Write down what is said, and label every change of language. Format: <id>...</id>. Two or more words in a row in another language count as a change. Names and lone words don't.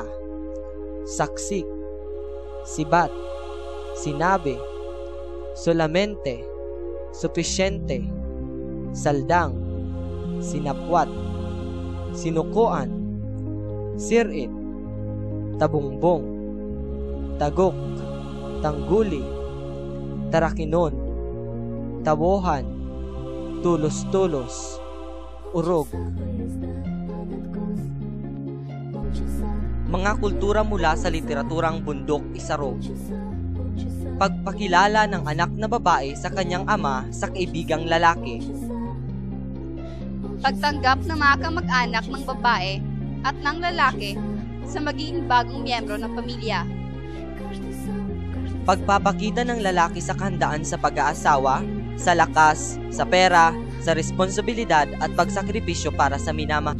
<bik>saksik, sibat, sinabi, solamente, supisyente, saldang, sinapwat, sinukuan, sirit, tabungbong, tagok, tangguli, tarakinon, tawohan, tulos-tulos, urog.</bik> <tl>Mga kultura mula sa literaturang Bundok Isarog. Pagpakilala ng anak na babae sa kanyang ama sa kaibigang lalaki. Pagtanggap ng mga kamag-anak ng babae at ng lalaki sa magiging bagong miyembro ng pamilya. Pagpapakita ng lalaki sa kahandaan sa pag-aasawa, sa lakas, sa pera, sa responsibilidad at pagsakripisyo para sa minamahal.</tl>